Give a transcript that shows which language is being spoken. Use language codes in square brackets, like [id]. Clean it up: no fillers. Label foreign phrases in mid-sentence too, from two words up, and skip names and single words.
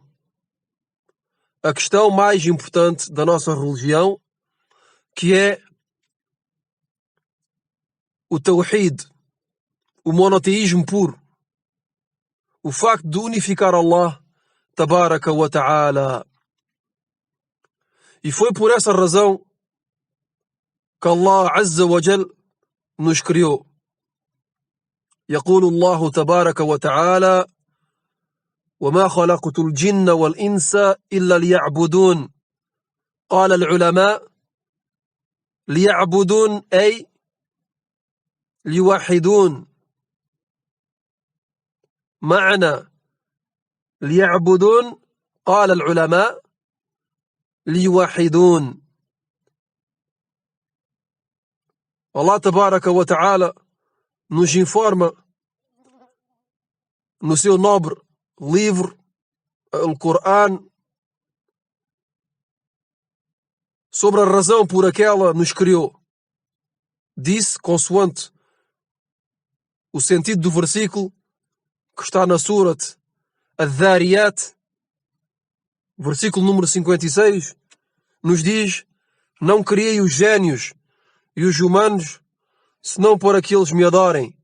[pt] A questão mais importante da nossa religião, que é o Tawhid, o monoteísmo puro, o facto de unificar Allah [ar] تبارك وتعالى. [pt] E foi por essa razão que Allah [ar] عز وجل [pt] nos criou. [ar] يقول الله تبارك وتعالى: وما خلقت الجن والإنس إلا ليعبدون. قال العلماء: ليعبدون أي ليوحدون. معنى ليعبدون، قال العلماء: ليوحدون. [pt] Allah [ar] تبارك وتعالى [pt] nos informa no seu nobre livro, Al-Qur'an, sobre a razão por aquela nos criou. Disse, consoante o sentido do versículo que está na Surat Adh-Dhariyat, versículo número 56, nos diz: não criei os génios e os humanos senão por aqueles me adorem.